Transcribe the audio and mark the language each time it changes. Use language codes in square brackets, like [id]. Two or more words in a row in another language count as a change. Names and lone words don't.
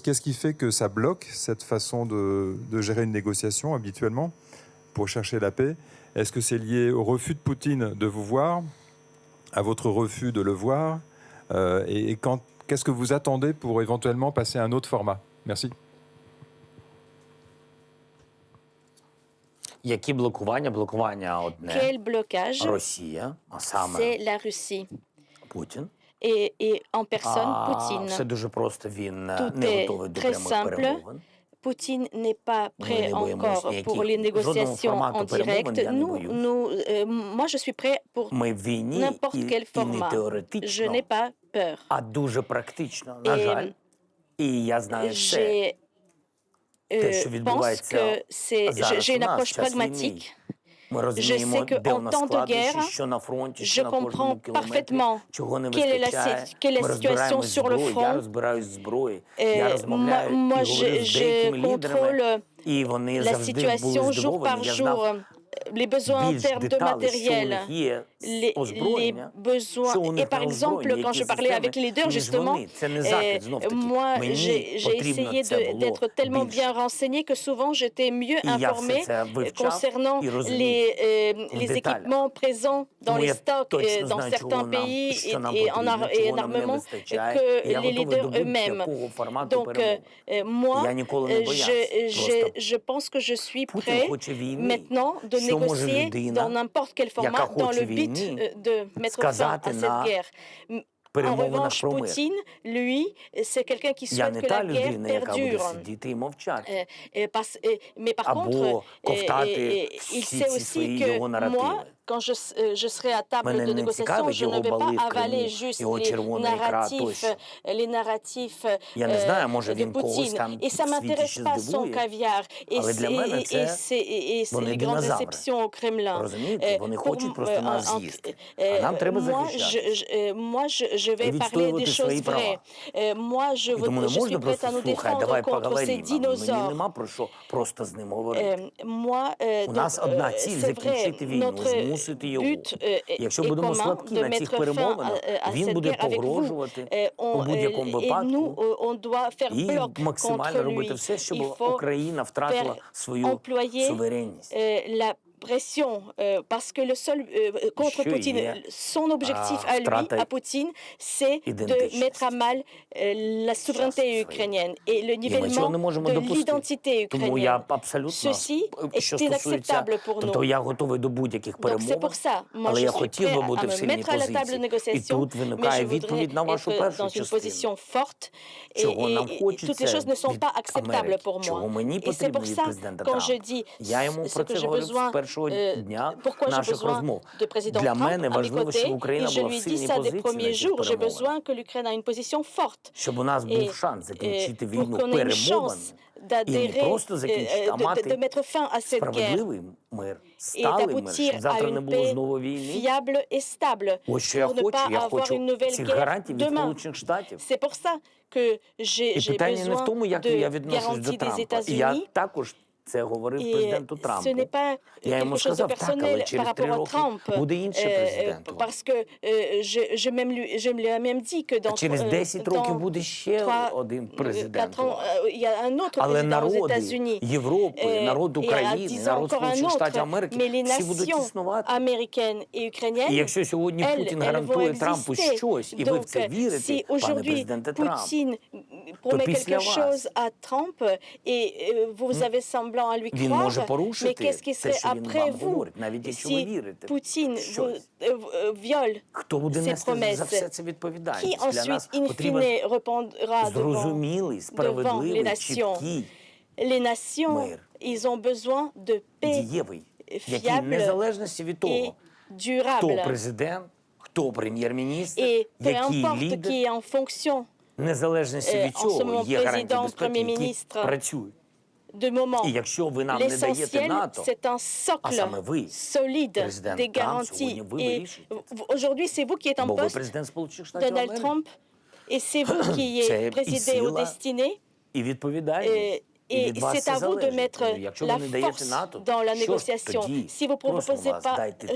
[fr] Qu'est-ce qui fait que ça bloque cette façon de gérer une négociation habituellement pour chercher la paix? Est-ce que c'est lié au refus de Poutine de vous voir, à votre refus de le voir, et qu'est-ce que vous attendez pour éventuellement passer à un autre format? Merci. [uk] Які блокування? Блокування одне. [fr] Quel blocage? [uk] Росія, а саме [fr] C'est la Russie. [uk] Путін. [fr] Et en personne, Poutine. [uk] Все дуже просто, він [fr] Tout [uk] не [fr] est [uk] готовий до [fr] très [uk] прямих [fr] simple. [uk] перемовин. [fr] Poutine n'est pas prêt [uk] не боїмось [fr] encore pour les [uk] ніяких жодного [fr] négociations [uk] формату [fr] en [uk] перемовин, [fr] direct. [uk] я не боюсь. [fr] Moi, je suis prêt pour [uk] Ми в війні [fr] n'importe quel [uk] і не [fr] format. Je [uk] теоретично, [fr] n'ai pas peur. [uk] а дуже практично, на жаль. І я знаю все. [fr] Je [uk] Те, що [fr] pense [uk] відбувається [fr] que j'ai [uk] зараз [fr] une [uk] у нас, [fr] approche [uk] в час війни. [fr] pragmatique. [uk] Ми [fr] Je [uk] розуміємо, [fr] sais [uk] де у [fr] qu'en [uk] нас [fr] temps de [uk] складнощі, [fr] guerre, [uk] що на фронті, [fr] je [uk] що на кожному [fr] comprends [uk] кілометрі, [fr] parfaitement [uk] чого не [fr] quelle est [uk] вистачає. [fr] la [uk] Ми [fr] situation [uk] розбираємо [fr] sur le [uk] зброю, я [fr] front. [uk] розбираюсь в зброї, я розмовляю [fr] Moi, [uk] і говорю з деякими [fr] je [uk] лідерами, [fr] contrôle [uk] і вони [fr] la [uk] завжди були [fr] situation jour [uk] здивовані. [fr] par [uk] Я [fr] jour. [uk] знав [fr] Les besoins en [uk] більш [fr] termes de [uk] деталей, що у [fr] matériel, [uk] них є [fr] les [uk] озброєння, [fr] besoins. [uk] що у [fr] Et [uk] них [fr] par [uk] на [fr] exemple, [uk] озброєнні, [fr] quand [uk] які [fr] je parlais avec [uk] системи, [fr] les leaders, [uk] ніж [fr] justement, [uk] вони. Це не захід, знов-таки. [fr] moi, [uk] Мені [fr] j'ai [uk] потрібно [fr] essayé [uk] це було [fr] d'être tellement [uk] більше. [fr] bien renseigné que souvent j'étais mieux [uk] І я [fr] informé [uk] все це вивчав [fr] concernant [uk] і розумів в [fr] les [uk] деталях. [fr] équipements présents dans [uk] Тому [fr] les [uk] я [fr] stocks [uk] точно [fr] dans [uk] знаю, чого [fr] certains [uk] нам, [fr] pays [uk] що нам [fr] et [uk] потрібно, [fr] en [uk] чого нам не [fr] armement [uk] вистачає. [fr] que [uk] І я [fr] les [uk] готовий до [fr] leaders eux-mêmes. [uk] будь-якого формату [fr] Donc, [uk] перемовин. [fr] moi, [uk] Я ніколи не боявся. Просто [fr] je pense que je suis [uk] Путін [fr] prêt [uk] хоче війни. [fr] maintenant de [uk] Що може [fr] négocier [uk] людина, [fr] dans n'importe quel [uk] яка [fr] format dans [uk] хоче [fr] le but [uk] війни, [fr] de mettre fin [uk] сказати [fr] à cette [uk] на [fr] guerre. En [uk] перемовинах [fr] revanche, [uk] про мир? [fr] Poutine, lui, c'est quelqu'un qui [uk] Я [fr] souhaite [uk] не [fr] que [uk] та [fr] la guerre [uk] людина, яка буде [fr] perdure. [uk] сидіти і мовчати. [fr] Mais par contre, [uk] Або ковтати [fr] il [uk] всі [fr] sait [uk] ці [fr] aussi [uk] свої [fr] que [uk] його наративи. [fr] moi, quand je serai à table [uk] Мене [fr] de [uk] не [fr] négociation, [uk] цікавить [fr] je ne [uk] його [fr] vais pas [uk] бали в Криму, [fr] avaler juste [uk] його червона ікра тощо. [fr] les narratifs [uk] Я не знаю, може [fr] de [uk] він когось [fr] Poutine. [uk] там [fr] Et ça [uk] в світі [fr] m'intéresse [uk] ще [fr] pas son [uk] здивує. [fr] caviar [uk] Але для мене це [fr] et [uk] вони [fr] les grandes [uk] динозаври. [fr] déceptions au Kremlin. [uk] Розумієте? Вони хочуть просто нас з'їсти. А нам треба захищати. [fr] Moi, je vais [uk] І [fr] parler des [uk] відстоювати [fr] choses [uk] свої права. [fr] vraies. Moi, je [uk] І тому не [fr] suis [uk] можна [fr] prête à [uk] просто, [fr] nous [uk] слухай, [fr] défendre [uk] давай [fr] contre ces [uk] поговоримо. Мені [fr] dinosaures. [uk] нема про що просто з ним говорити. [fr] Moi, [uk] У нас одна ціль – [fr] c'est vrai, [uk] закінчити війну, [fr] notre [uk] змусити його. [fr] but [uk] Якщо [fr] est [uk] будемо [fr] commun [uk] слабкі [fr] de [uk] на цих [fr] mettre fin [uk] перемовинах, [fr] à [uk] він [fr] cette [uk] буде [fr] guerre avec vous. [uk] погрожувати у будь-якому [fr] Et nous, [uk] випадку [fr] on doit faire [uk] і [fr] bloc [uk] максимально [fr] contre [uk] робити [fr] lui. [uk] все, щоб [fr] Il faut [uk] Україна втратила [fr] faire [uk] свою [fr] employer [uk] суверенність. [fr] la pression, parce que le seul contre [uk] Що [fr] Poutine, [uk] є [fr] son objectif à lui, [uk] втрата [fr] à Poutine, c'est de [uk] ідентичності. [fr] mettre à mal la souveraineté ukrainienne et le [uk] І ми цього [fr] nivellement [uk] не можемо [fr] de [uk] допустити. [fr] l'identité [uk] Тому я [fr] ukrainienne. [uk] абсолютно, [fr] Ceci [uk] що [fr] est [uk] стосується, [fr] inacceptable pour [uk] тобто [fr] nous. [uk] я готовий до будь-яких [fr] Donc c'est [uk] перемовин, [fr] pour ça, moi [uk] але [fr] je [uk] я [fr] suis [uk] хотів [fr] prêt [uk] би [fr] à [uk] бути в [fr] me [uk] сильній [fr] mettre à la table de [uk] позиції. І [fr] négociation, [uk] тут [fr] mais [uk] виникає [fr] je [uk] відповідь на [fr] voudrais [uk] вашу [fr] être [uk] першу [fr] dans une [uk] частину. [fr] position forte et, [uk] Чого нам [fr] et toutes les [uk] хочеться [fr] choses ne sont [uk] від [fr] pas acceptables [uk] Америки, [fr] pour moi. [uk] чого мені [fr] Et c'est [uk] потрібно [fr] pour [uk] від [fr] ça, [uk] президента [fr] quand je [uk] Трампа. [fr] dis [uk] Я йому [fr] ce [uk] про [fr] que [uk] це [fr] j'ai [uk] говорив з [fr] besoin, [uk] першого дня [fr] pourquoi j'ai [uk] наших [fr] besoin [uk] розмов. [fr] de président [uk] Для [fr] Trump [uk] мене [fr] à mes [uk] важливо, щоб [fr] côtés, et [uk] Україна [fr] je [uk] була в [fr] lui dis [uk] сильній [fr] ça des [uk] позиції на [fr] premiers [uk] цих [fr] jours, j'ai [uk] перемовинах. [fr] besoin que l'Ukraine a une position forte. [uk] Щоб у нас [fr] Et, [uk] був шанс закінчити [fr] pour [uk] війну [fr] qu'on ait une [uk] перемовин [fr] chance [uk] і не [fr] d'adhérer, [uk] просто закінчити, а [fr] de [uk] мати [fr] mettre fin à cette guerre [uk] справедливий мир, [fr] et [uk] сталий мир, [fr] d'aboutir [uk] щоб [fr] à [uk] завтра не [fr] une [uk] було [fr] paix [uk] знову війни. [fr] fiable et stable [uk] Ось що я [fr] pour ne [uk] хочу. [fr] pas [uk] Я [fr] avoir une [uk] хочу [fr] nouvelle [uk] цих [fr] guerre [uk] гарантій від [fr] demain. [uk] Сполучених Штатів. [fr] C'est pour ça que [uk] І [fr] j'ai [uk] питання не в [fr] besoin [uk] тому, як [fr] de [uk] я відношусь до [fr] garanties des [uk] Трампа. І я [fr] États-Unis. [uk] також це говорив [fr] Et [uk] президенту [fr] ce [uk] Трампу. [fr] n'est pas [uk] Я йому [fr] quelque chose de [uk] сказав, так, але [fr] personnel par [uk] через 3 [fr] rapport à [uk] роки [fr] Trump, [uk] буде інший президент. [fr] parce que je me l'ai même dit que [uk] А [fr] dans [uk] через 10 років [fr] dans [uk] буде ще [fr] 3, [uk] один президент. [fr] 4 ans, il y a un autre [uk] Але [fr] président aux [uk] народи [fr] États-Unis. [uk] Європи, народ [fr] Et à [uk] України, [fr] 10 ans [uk] народ [fr] encore un [uk] Сполучених Штатів [fr] autre. [uk] Америки, [fr] Mais les [uk] всі будуть [fr] nations [uk] існувати. [fr] américaines et [uk] І [fr] ukrainiennes, [uk] якщо сьогодні Путін [fr] elles [uk] гарантує [fr] vont [uk] Трампу [fr] exister. [uk] щось, і ви в це [fr] Donc, [uk] вірите, [fr] si [uk] пане [fr] aujourd'hui [uk] президенте Трамп, [fr] Poutine [uk] то [fr] promet [uk] після [fr] quelque [uk] вас [fr] chose à Trump et vous avez semblant à lui [uk] він може [fr] croire, mais [uk] порушити [fr] qu'est-ce qui [uk] те, [fr] serait [uk] що він [fr] après [uk] вам [fr] vous [uk] говорить, навіть якщо ви [fr] si [uk] вірите. [fr] Poutine [uk] щось. [fr] viole [uk] Хто буде [fr] ses [uk] нести за все [fr] promesses? [uk] це [fr] Qui [uk] відповідальність? Для [fr] ensuite, [uk] нас [fr] in [uk] потрібен [fr] fine, répondra devant [uk] зрозумілий, [fr] les [uk] справедливий, [fr] nations? [uk] чіткий, [fr] Les nations, [uk] Мир. [fr] ils ont besoin de paix [uk] дієвий, який [fr] fiable [uk] незалежності від [fr] et [uk] того, хто [fr] durable. [uk] президент, хто прем'єр-міністр, [fr] Et peu [uk] який [fr] importe [uk] лідер, [fr] qui est en fonction, [uk] незалежності від [fr] en ce [uk] цього [fr] moment [uk] є гарантії [fr] président, [uk] безпеки, [fr] premier [uk] які [fr] ministre, [uk] працюють. [fr] de moment. [uk] І якщо ви нам не даєте [fr] L'essentiel, [uk] НАТО, [fr] c'est un [uk] а [fr] socle [uk] саме ви, [fr] solide [uk] президент [fr] des [uk] Трамп, [fr] garanties. [uk] сьогодні ви [fr] Et [uk] вирішуєте. [fr] aujourd'hui, c'est vous qui êtes en [uk] Бо ви [fr] poste, [uk] президент Сполучених Штатів [fr] Donald [uk] Америки. [fr] Trump, et c'est vous qui [uk] Це і [fr] présidez aux [uk] сила, [fr] destinées. [uk] і відповідальність. І [fr] Et [uk] від вас [fr] c'est [uk] це [fr] à vous de [uk] залежить. [fr] mettre [uk] Якщо [fr] la [uk] ви не даєте [fr] force [uk] НАТО, [fr] dans la [uk] що ж [fr] négociation. [uk] тоді? [fr] Si vous ne [uk] Просимо [fr] proposez [uk] вас, [fr] pas [uk] дайте